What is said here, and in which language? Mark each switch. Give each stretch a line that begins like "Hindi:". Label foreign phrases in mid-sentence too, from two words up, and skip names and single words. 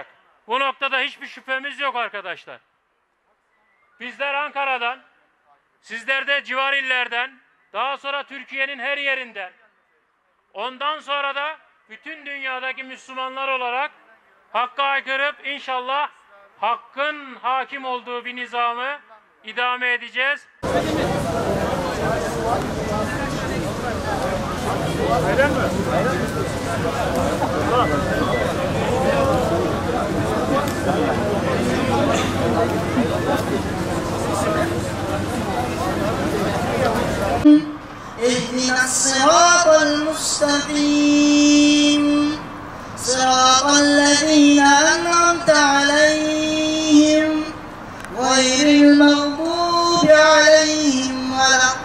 Turkish: Bu noktada hiçbir şüphemiz yok arkadaşlar. Bizler Ankara'dan, sizler de civar illerden, daha sonra Türkiye'nin her yerinden, ondan sonra da bütün dünyadaki Müslümanlar olarak hakka aykırıp inşallah hakkın hakim olduğu bir nizamı idame edeceğiz. Öyle mi?
Arabic: اهدنا الصراط المستقيم صراط الذين أنعمت عليهم غير المغضوب عليهم ولا